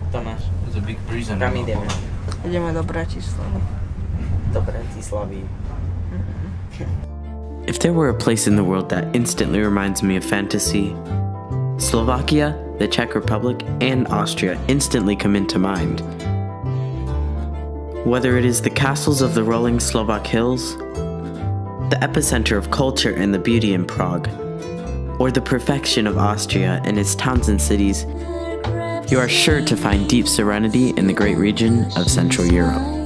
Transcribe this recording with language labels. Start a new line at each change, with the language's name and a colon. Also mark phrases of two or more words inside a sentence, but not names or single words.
English: Tomáš. There's a big prison.
Slovak: Kam ideme? Ideme do Bratislavy. Do Bratislavy.
English: If there were a place in the world that instantly reminds me of fantasy, Slovakia, the Czech Republic, and Austria instantly come into mind. Whether it is the castles of the rolling Slovak hills, the epicenter of culture and the beauty in Prague, or the perfection of Austria and its towns and cities, you are sure to find deep serenity in the great region of Central Europe.